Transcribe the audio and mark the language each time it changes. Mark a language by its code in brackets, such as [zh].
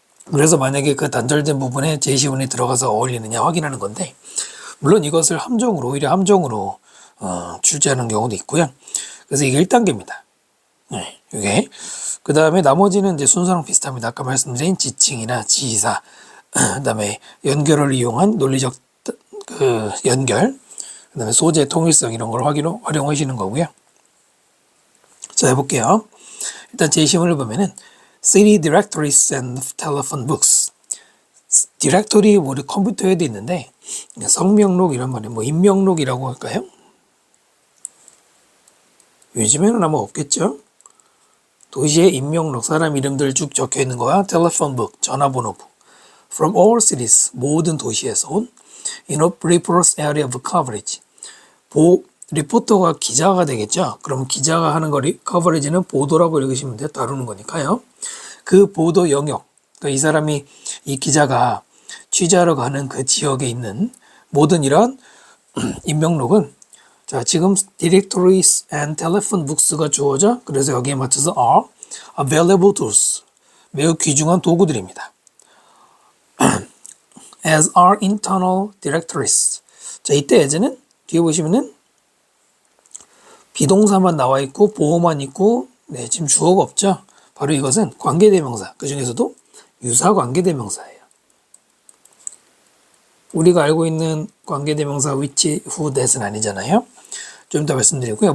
[ko] 그래서 만약에 그 단절된 부분에 제시문이 들어가서 어울리느냐 확인하는 건데, 물론 이것을 오히려 함정으로 출제하는 경우도 있고요. 그래서 이게 1단계입니다. 이게. 그 다음에 나머지는 이제 순서랑 비슷합니다. 아까 말씀드린 지칭이나 지시사, 그 다음에 연결을 이용한 논리적 연결, 그 다음에 소재 통일성 이런 걸 활용하시는 거고요. 자, 해볼게요. 일단 제시문을 보면은 [en] City Directories and Telephone Books. [ko] 디렉토리 우리 컴퓨터에도 있는데 성명록 이런 말이 인명록이라고 할까요? 요즘에는 아마 없겠죠. 도시의 인명록, 사람 이름들 쭉 적혀 있는 거야. [en] Telephone Book, [ko] 전화번호부. [en] From all cities, [ko] 모든 도시에서 온 [en] in a reporter's area of coverage. [ko] 리포터가 기자가 되겠죠. 그럼 기자가 하는 거 커버리지는 보도라고 읽으시면 돼요. 다루는 거니까요. 그 보도 영역, 그러니까 이 사람이, 이 기자가 취재하러 가는 그 지역에 있는 모든 이런 인명록은, 자, 지금 [en] directories and telephone books [ko] 가 주어져. 그래서 여기에 맞춰서 [en] are available tools, [ko] 매우 귀중한 도구들입니다. [en] as are internal directories. [ko] 자, 이때 as는 뒤에 보시면은 비동사만 나와 있고 보어만 있고, 지금 주어가 없죠. 바로 이것은 관계대명사, 그 중에서도 유사관계대명사예요. 우리가 알고 있는 관계대명사 which, who, that은 아니잖아요. 좀 이따 말씀드리고요.